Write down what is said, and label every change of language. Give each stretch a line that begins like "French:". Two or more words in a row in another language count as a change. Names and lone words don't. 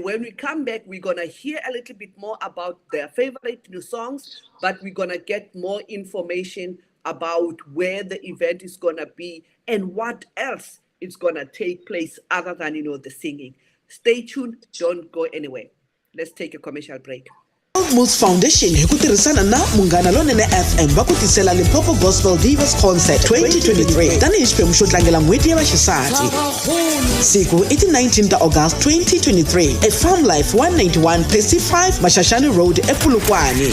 English: When we come back, we're going to hear a little bit more about their favorite new songs, but we're going to get more information about where the event is going to be and what else is going to take place other than, the singing. Stay tuned. Don't go anywhere. Let's take a commercial break.
Tsonga: Moves Foundation hi ku tirhisana na Munghana Lonene FM va ku tisela Limpopo Gospel Divas Concert 2023 tanihi xiphemu xo tlangela n'hweti ya vaxisati. Siku i ti 19 ta August 2023 at Farm Life 191 Pesi 5 Mashashani Road ePulukwane.